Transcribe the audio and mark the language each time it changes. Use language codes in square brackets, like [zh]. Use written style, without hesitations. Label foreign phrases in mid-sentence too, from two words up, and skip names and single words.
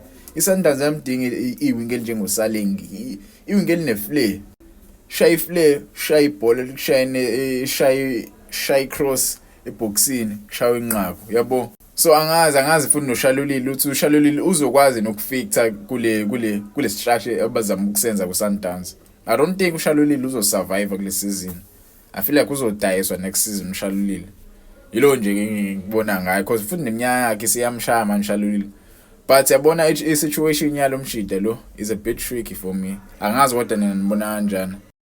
[zu] iSundowns yamdinga iwing elinjengoSaleng iwing eline-flair shaya iflair shaya ibhola shaya cross eboxini kushawa inqaku yabo. So angazi futhi noShalulile uthi uShalulile uzokwazi nokuficta kule structure abazama ukusenza kuSundowns. [en] I don't think [zu] uShalulile uzosurvive kule season. [en] I feel like uzodayiswa next season uShalulile. Yilo nje ngikubona ngayo because futhi neminyaka yakhe siyamshaya manje uShalulile. But [zu] yabona i situation yalo mshide lo [en] is a bit tricky for me. [zu] Angazi kodwa nina nibona kanjani.